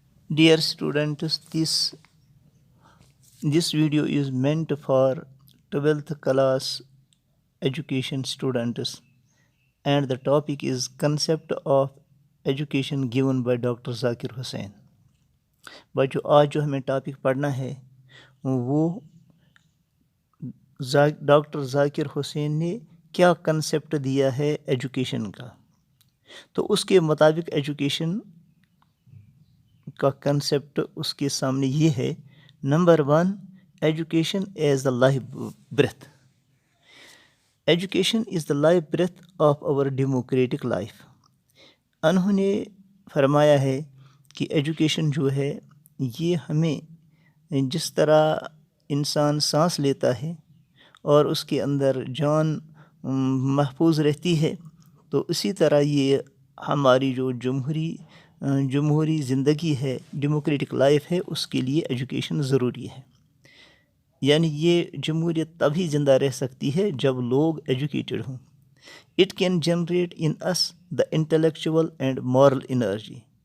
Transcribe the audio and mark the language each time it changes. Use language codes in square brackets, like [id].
[en] Dear students, this video is meant for 12th class education students, and the topic is concept of education given by Dr. Zakir Hussain. [ur] بچوں آج جو ہمیں topic پڑھنا ہے وہ doctor ذاکر حسین نے کیا کنسیپٹ دیا ہے ایجوکیشن کا. تو اس کے مطابق ایجوکیشن کا کنسیپٹ اس کے سامنے یہ ہے. [en] Number 1، education as the life breath. Education is the life breath of our democratic life. [ur] انہوں نے فرمایا ہے کہ ایجوکیشن جو ہے یہ ہمیں جس طرح انسان سانس لیتا ہے اور اس کے اندر جان محفوظ رہتی ہے، تو اسی طرح یہ ہماری جو جمہوری زندگی ہے، ڈیموکریٹک لائف ہے، اس کے لیے ایجوکیشن ضروری ہے. یعنی یہ جمہوریت تبھی زندہ رہ سکتی ہے جب لوگ ایجوکیٹڈ ہوں. [en] It can generate in us the intellectual and moral energy.